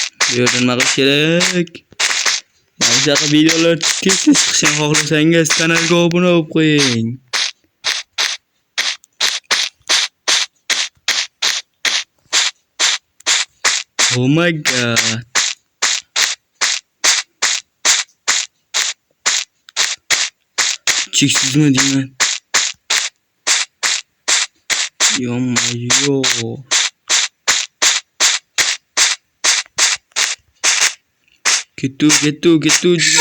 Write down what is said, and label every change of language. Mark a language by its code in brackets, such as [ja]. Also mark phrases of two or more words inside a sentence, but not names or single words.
[uz] Bu yerdan nima qilish kerak? Mana shunaqa videolar tez chiqishini xohlasangiz kanalga obuna bo'lib qo'ying. [en] Oh my god. [uz] Cheksizmi deyman. Yo-mayo. Kettu.